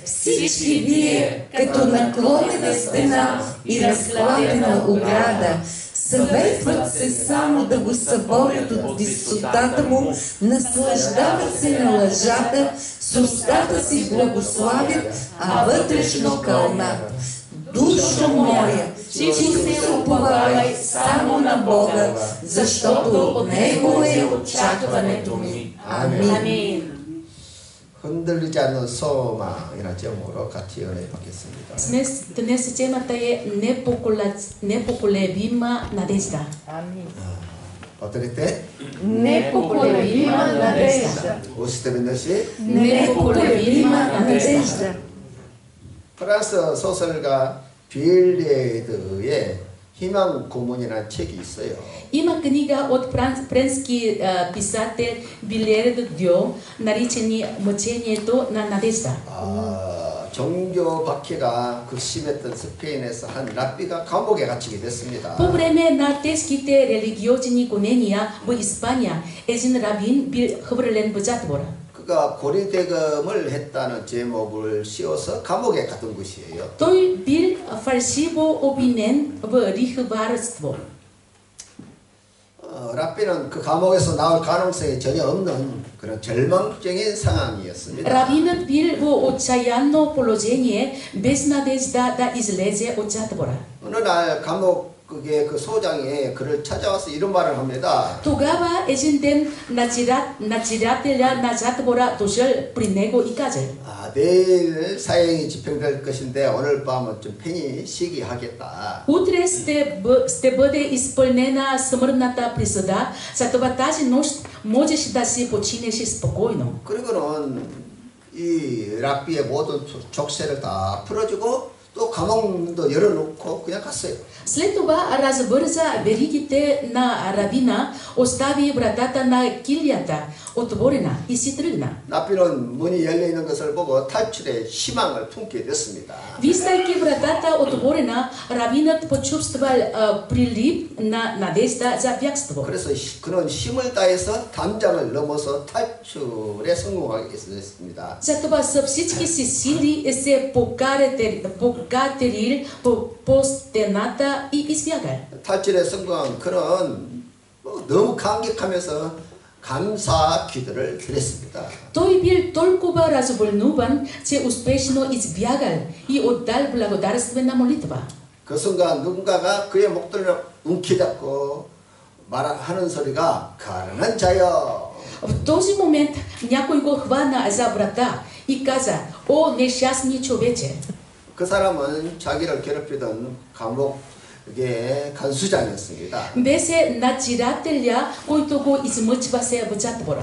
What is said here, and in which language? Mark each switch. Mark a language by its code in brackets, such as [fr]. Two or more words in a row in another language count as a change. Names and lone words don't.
[bg] Всички вие, като наклонена стена и разклатена ограда, съветват се само да го съборят от висотата му, наслаждават се на лъжата, с устата си благославят, а вътрешно кълнат. Душо моя, ти се уповавай само на Бога, защото от Него е очакването ми. Амин. [ko] 흔들리지 않는 소망이라는 제목으로 같이 은혜 받겠습니다. [bg] Днес темата е непоколебима надежда. [ko] 어떨 때? [bg] Непоколебима надежда. [ko] 오실 때 몇시? [bg] Непоколебима надежда. [ko] 프랑스 소설가 빌리에드의 희망 고문이라는 책이 있어요. [bg] Има книга от френски писател Билер Дьо, наречени Мъчението на надежда. [ko] 종교 박해가 극심했던 스페인에서 한 랍비가 감옥에 갇히게 됐습니다. [bg] По време на тежките религиозни гонения в Испания, един равин бил хвърлен в затвора. [ko] 그가 고리대금을 했다는 제목을 씌워서 감옥에 갔던 것이에요. [bg] Той бил фалшиво обвинен в лихварство. [ko] 랍비는 그 감옥에서 나올 가능성이 전혀 없는 그런 절망적인 상황이었습니다. [bg] Равинът бил в отчаянно положение, без надежда да излезе от затвора. [ko] 어느 날 감옥의 그 소장이 그를 찾아와서 이런 말을 합니다. [bg] Тогава един ден надзирателя на затвора дошъл при него и казал: [ko] 내일 사형이 집행될 것인데 오늘 밤은 좀 편히 쉬게 하겠다. [bg] Утре ще бъде изпълнена смъртната присъда, затова тази нощ можеш да си починеш спокойно. [ko] 그리고는 이 랍비의 모든 족쇄를 다 풀어주고 또 감옥문도 열어놓고 그냥 갔어요. [bg] След това развърза веригите на равина, остави вратата на килията отворена и си тръгна. [ko] 랍비는 문이 열려 있는 것을 보고 탈출의 희망을 품게 됐습니다. [bg] Виждайки вратата отворена, равинът почувствал прилив на надежда за бягство. [ko] 그래서 그는 힘을 다해서 담장을 넘어서 탈출에 성공하게 됐습니다. [bg] Затова със всички си сили се покатерил по стената и избягал. [ko] 탈출에 성공한 그는 너무 감격하면서 감사 기도를 드렸습니다. [bg] Той бил толкова развълнуван, че успешно избягал и отдал благодарствена молитва. [ko] 그 순간 누군가가 그의 목도리를 움켜잡고 말하는 소리가 가난한 자여. [bg] В този момент някой го хвана за врата и каза: "О, нещастни човече!" [ko] 그 사람은 자기를 괴롭히던 감옥의 간수장이었습니다. [bg] Беше надзирателя, който го измъчваше в затвора.